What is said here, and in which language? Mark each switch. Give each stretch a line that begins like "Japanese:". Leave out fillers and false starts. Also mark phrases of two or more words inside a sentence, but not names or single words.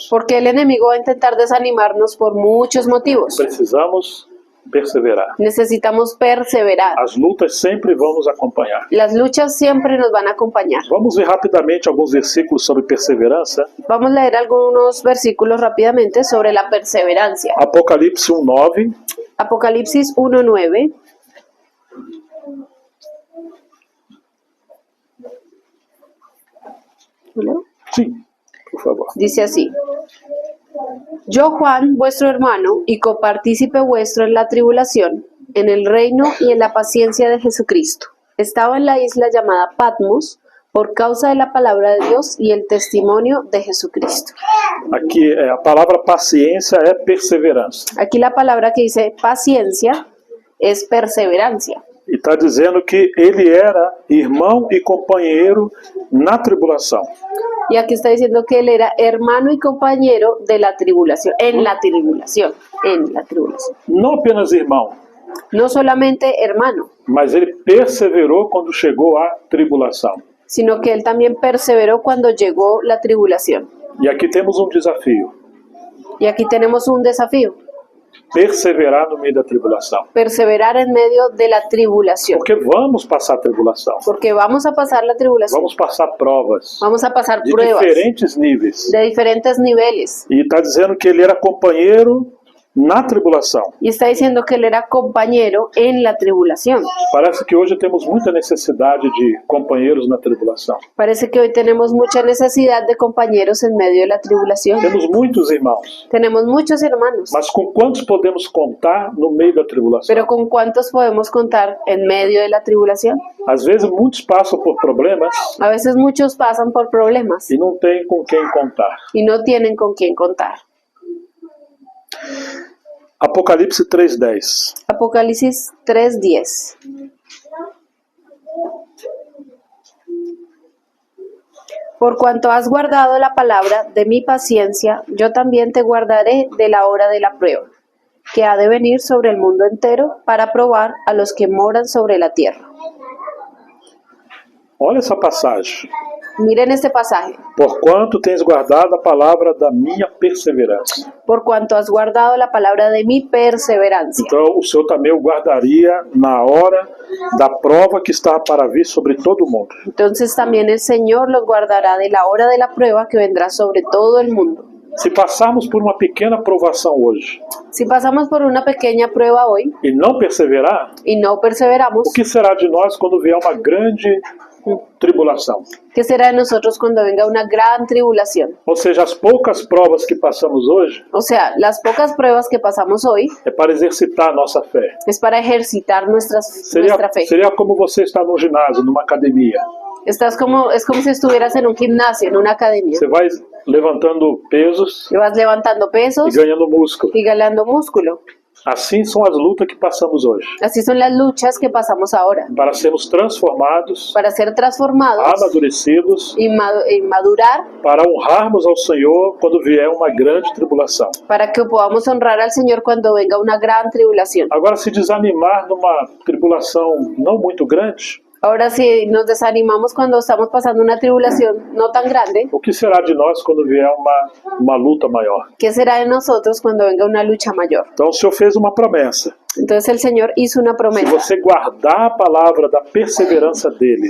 Spanish: Porque el enemigo va a intentar desanimarnos por muchos motivos.
Portuguese: Precisamos perseverar.
Spanish: Necesitamos perseverar.
Portuguese: As lutas sempre vão nos acompanhar.
Spanish: Las luchas siempre nos van a acompañar.
Portuguese: Vamos ver rapidamente alguns versículos sobre perseverança.
Spanish: Vamos a leer algunos versículos rápidamente sobre la perseverancia.
Portuguese: Apocalipse 1:9.
Spanish: Apocalipsis 1:9. ¿No?
Portuguese: Sim, por favor.
Spanish: Dice así: Yo, Juan, vuestro hermano y copartícipe vuestro en la tribulación, en el reino y en la paciencia de Jesucristo, estaba en la isla llamada Patmos por causa de la palabra de Dios y el testimonio de Jesucristo.
Portuguese: Aqui a palavra paciência é perseverança.
Spanish: Aquí la palabra que dice paciencia es perseverancia.
Portuguese: E está dizendo que ele era irmão e companheiro na tribulação.
Spanish: Y aquí está diciendo que él era hermano y compañero de la tribulación, en la tribulación.
Portuguese: Não apenas irmão,
Spanish: No solamente hermano,
Portuguese: mas ele perseverou quando chegou a tribulação.
Spanish: sino que él también perseveró cuando llegó la tribulación.
Portuguese: E aqui temos um desafio:
Spanish: Y aquí tenemos un desafío:
Portuguese: perseverar no meio da tribulação.
Spanish: perseverar en medio de la tribulación.
Portuguese: Porque vamos passar tribulação.
Spanish: Porque vamos a pasar la tribulación,
Portuguese: Vamos passar provas
Spanish: vamos a pasar de pruebas
Portuguese: diferentes níveis.
Spanish: de diferentes niveles.
Portuguese: E está dizendo que ele era companheiro na tribulação.
Spanish: Y está diciendo que él era compañero en la tribulación.
Portuguese: Parece que hoje temos muita necessidade de companheiros na tribulação.
Spanish: Parece que hoy tenemos mucha necesidad de compañeros en medio de la tribulación.
Portuguese: Temos muitos irmãos,
Spanish: Tenemos muchos hermanos,
Portuguese: mas com quantos podemos contar no meio da tribulação?
Spanish: pero ¿con cuántos podemos contar en medio de la tribulación?
Portuguese: Às vezes muitos passam por problemas
Spanish: A veces muchos pasan por problemas
Portuguese: e não tem com quem contar.
Spanish: y no tienen con quién contar.
Portuguese: Apocalipse 3:10.
Spanish: Apocalipsis 3:10. Por cuanto has guardado la palabra de mi paciencia, yo también te guardaré de la hora de la prueba, que ha de venir sobre el mundo entero para probar a los que moran sobre la tierra.
Portuguese: Olha essa passagem.
Spanish: Miren este pasaje.
Portuguese: Porquanto tens guardado a palavra da minha perseverança.
Spanish: Por cuanto has guardado la palabra de mi perseverancia.
Portuguese: Então o Senhor também o guardaria na hora da prova que está para vir sobre todo o mundo.
Spanish: Entonces también el Señor los guardará de la hora de la prueba que vendrá sobre todo el mundo.
Portuguese: Se passarmos por uma pequena provação hoje
Spanish: Si pasamos por una pequeña prueba hoy
Portuguese: e não perseverar,
Spanish: y no perseveramos,
Portuguese: o que será de nós quando vier uma grande tribulação?
Spanish: ¿qué será de nosotros cuando venga una gran tribulación?
Portuguese: Ou seja, as poucas provas que passamos hoje
Spanish: O sea, las pocas pruebas que pasamos hoy
Portuguese: é para exercitar a nossa fé.
Spanish: es para ejercitar nuestra fe.
Portuguese: Seria como você estar num ginásio, numa academia.
Spanish: Es como si estuvieras en un gimnasio, en una academia.
Portuguese: Você vai levantando pesos
Spanish: Y vas levantando pesos
Portuguese: e ganhando músculo.
Spanish: y ganando músculo.
Portuguese: Assim são as lutas que passamos hoje.
Spanish: Así son las luchas que pasamos ahora.
Portuguese: Para sermos transformados,
Spanish: Para ser transformados
Portuguese: amadurecidos,
Spanish: y madurar,
Portuguese: para honrarmos ao Senhor quando vier uma grande tribulação.
Spanish: para que podamos honrar al Señor cuando venga una gran tribulación.
Portuguese: Agora, se desanimar numa tribulação não muito grande,
Spanish: Ahora, si nos desanimamos cuando estamos pasando una tribulación no tan grande,
Portuguese: o que será de nós quando vier uma luta maior?
Spanish: ¿qué será de nosotros cuando venga una lucha mayor?
Portuguese: Então, o Senhor fez uma promessa.
Spanish: Entonces el Señor hizo una
Portuguese: Se
Spanish: promesa.
Portuguese: você guardar a palavra da perseverança dele,